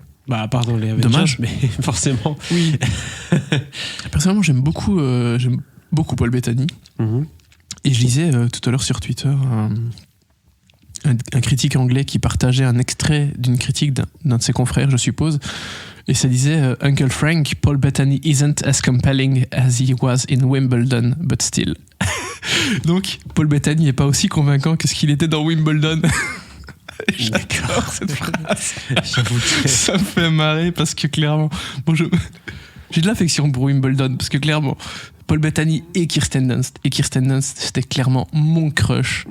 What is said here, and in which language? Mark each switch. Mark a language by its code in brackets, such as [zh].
[fr] À part dans les Avengers, dommage, mais forcément. Oui. Personnellement, j'aime beaucoup Paul Bettany. Et je lisais tout à l'heure sur Twitter un critique anglais qui partageait un extrait d'une critique d'un de ses confrères, je suppose. Et ça disait [en] Uncle Frank, Paul Bettany isn't as compelling as he was in Wimbledon, but still. [fr] Donc, Paul Bettany n'est pas aussi convaincant que ce qu'il était dans Wimbledon. J'adore cette phrase. J'avoue que ça me fait marrer parce que clairement, j'ai de l'affection pour Wimbledon parce que clairement, Paul Bettany et Kirsten Dunst. Et Kirsten Dunst, c'était clairement mon crush.